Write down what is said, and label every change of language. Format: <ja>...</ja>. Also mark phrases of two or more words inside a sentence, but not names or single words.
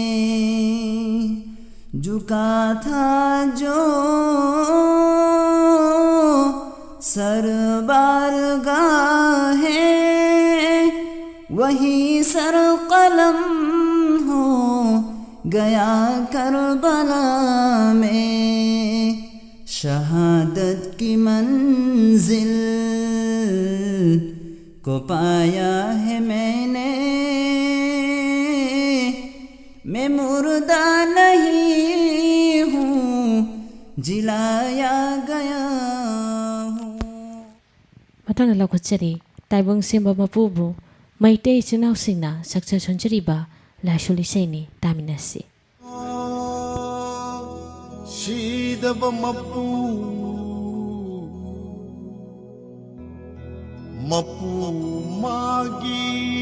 <ur>جھکا تھا جو سر بارگاہ ہے وہی سر قلم ہو گیا کربلا میں شہادت کی منزل کو پایا ہے میں نے میں مردہ نہیں ہوں جلایا گیا ہوں</ur> <mni>ꯃꯇꯥꯡꯗ ꯂꯧꯈꯠꯆꯔꯤ ꯇꯥꯏꯕꯪ ꯁꯤꯟꯕ ꯃꯄꯨꯕꯨ ꯃꯩꯇꯩ ꯏꯆꯤꯟꯅꯥꯎꯁꯤꯡꯅ ꯁꯛꯆ ꯁꯣꯟꯖꯔꯤꯕ ꯂꯥꯏꯁꯣꯜ ꯏꯁꯩꯅꯤ ꯇꯥꯃꯤꯟꯅꯁꯤ ꯁꯤꯗꯕ ꯃꯄꯨ ꯃꯄꯨ ꯃꯥꯒꯤ</mni>